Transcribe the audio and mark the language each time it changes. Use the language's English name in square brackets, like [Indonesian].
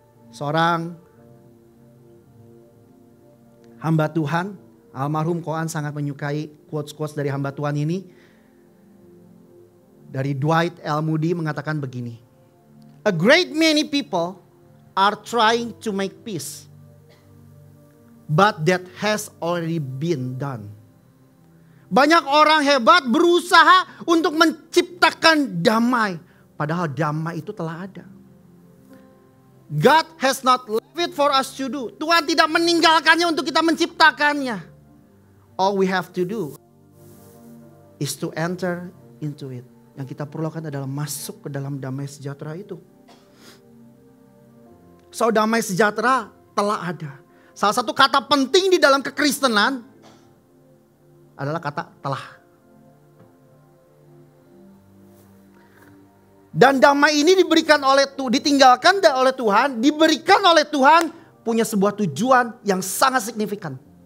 [Indonesian] Seorang hamba Tuhan, almarhum Koan sangat menyukai quotes-quotes dari hamba Tuhan ini. Dari Dwight L. Moody mengatakan begini. [English] A great many people are trying to make peace. But that has already been done. [Indonesian] Banyak orang hebat berusaha untuk menciptakan damai. Padahal damai itu telah ada. [English] God has not left it for us to do. [Indonesian] Tuhan tidak meninggalkannya untuk kita menciptakannya. [English] All we have to do is to enter into it. [Indonesian] Yang kita perlukan adalah masuk ke dalam damai sejahtera itu. So damai sejahtera telah ada. Salah satu kata penting di dalam kekristenan adalah kata telah. Dan damai ini ditinggalkan oleh Tuhan, diberikan oleh Tuhan, punya sebuah tujuan yang sangat signifikan.